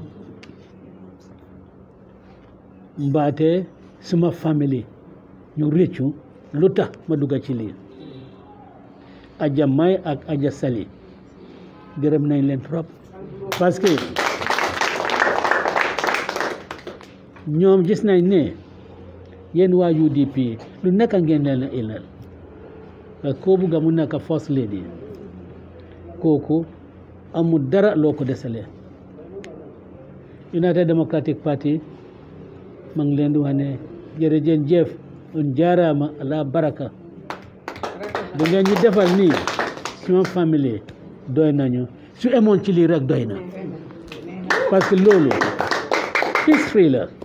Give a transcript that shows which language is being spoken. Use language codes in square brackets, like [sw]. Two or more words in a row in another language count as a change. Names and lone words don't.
[wo] mbaate suma famille ñu rëccu lu tax ma dugga ci lii Aja May ak Aja Sali gërëm nañ leen trop parce que ñoom gis nañ ne yéen waa UDP lu nekk ngeen leen ilal koo bugga mu nekk [en] first lady [wo] kooku amul dara loo ko desalee United Democratic Party ma ngi leen di wax ne jërëjëf [ff] on jaaraama ala baraka [wo] bu ngeen ñu defal nii suma famille doy nañu su emoon ci lii rek doy na parce que loolu history la